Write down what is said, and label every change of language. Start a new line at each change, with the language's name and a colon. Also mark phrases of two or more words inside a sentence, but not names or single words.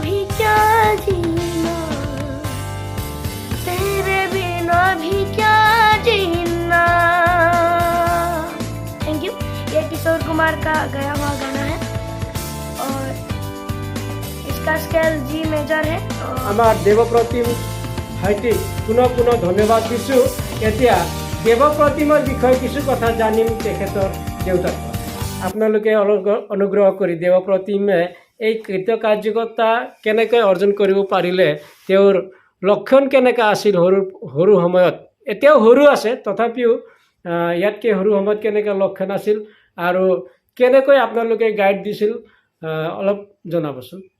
Hindi: क्या जीना तेरे बिना भी क्या जीना।
English: thank you.
Hindi: ये किशोर कुमार का गाया हुआ गाना है और इसका स्केल
English: G major
Hindi: है।
Assamese: আমাৰ দেৱপ্ৰতিম ভাইটিক পুনৰ পুনৰ ধন্যবাদ দিছোঁ। এতিয়া দেৱপ্ৰতিমৰ বিষয়ে কিছু কথা জানিম তেখেতৰ দেউতাক। আপোনালোকে অনুগ্ৰহ কৰি দেৱপ্ৰতিমে এই কৃতকাৰ্যকতা কেনেকৈ অৰ্জন কৰিব পাৰিলে, তেওঁৰ লক্ষণ কেনেকৈ আছিল সৰু সময়ত, এতিয়াও সৰু আছে তথাপিও ইয়াতকৈ সৰু সময়ত কেনেকৈ লক্ষণ আছিল আৰু কেনেকৈ আপোনালোকে গাইড দিছিল অলপ জনাবচোন।